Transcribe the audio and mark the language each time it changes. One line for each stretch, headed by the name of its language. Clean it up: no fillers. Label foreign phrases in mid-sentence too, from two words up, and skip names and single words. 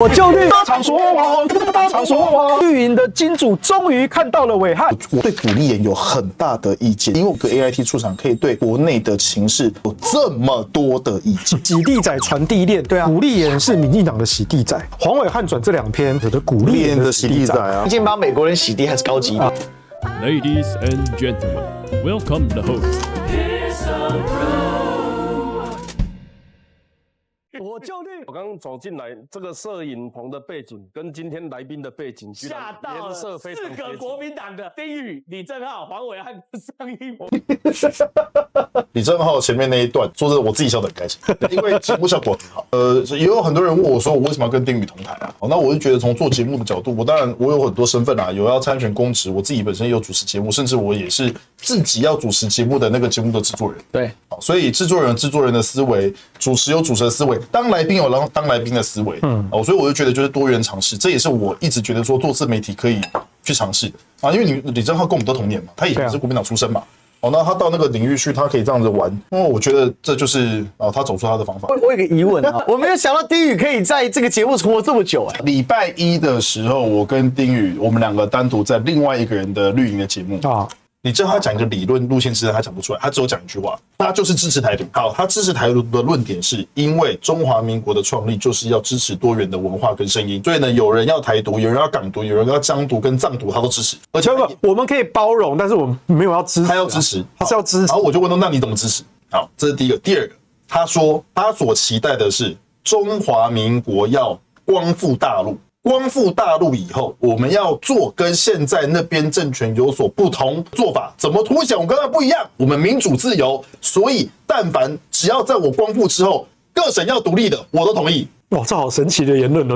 Chinese: 我就綠場所王，場所王，綠營的金主終於看到了暐瀚。我對股利研有很大的意見，因為我個 AIT 出場可以對國內的情勢有這麼多的意見。洗地仔傳遞鏈，對啊，股利研是民進黨的洗地仔，黃暐瀚轉這兩篇有的股利研的洗地仔啊，畢竟幫美國人洗地還是高級的。
English: Ladies and gentlemen, welcome the host.
Chinese: 我就綠。我刚走进来，這個攝影棚的背景跟今天來賓的背景居然顏色非常接近。 4個國民黨的丁宇、李正皓、黃暐瀚、上一模。李正皓前面那一段，說真的，我自己笑得很開心，因為節目效果很好。也有很多人問我說，我為什麼要跟丁宇同台啊？那我就覺得從做節目的角度，我當然我有很多身份啊，有要參選公職，我自己本身也有主持節目，甚至我也是自己要主持節目的那個節目的制作人。對，所以制作人有制作人的思維，主持有主持的思維，當來賓有當來賓的思維。所以我就覺得就是多元嘗試，這也是我一直覺得說做自媒體可以去嘗試的啊，因為李正皓跟我們都同年嘛，他也是國民黨出身嘛。那他到那個領域去，他可以這樣子玩，我覺得這就是他走出他的方法。我有個疑問啊，我沒有想到丁宇可以在這個節目存活這麼久哎。禮拜一的時候，我跟丁宇，我們兩個單獨在另外一個人的綠營的節目啊。你知道他講一個理論路線之前，他講不出來，他只有講一句話，他就是支持台獨。好，他支持台獨的論點是因為中華民國的創立就是要支持多元的文化跟聲音，所以呢，有人要台獨，有人要港獨，有人要疆獨跟藏獨，他都支持。而且我們可以包容，但是我们没有要支持，他要支持，他是要支持。然後我就問他，那你怎麼支持？好，這是第一個。第二個，他說他所期待的是中華民國要光復大陸。光復大陸以後，我們要做跟現在那邊政權有所不同做法，怎麼凸顯我跟他不一樣？我們民主自由，所以但凡只要在我光復之後，各省要獨立的，我都同意。哇，這好神奇的言論哦！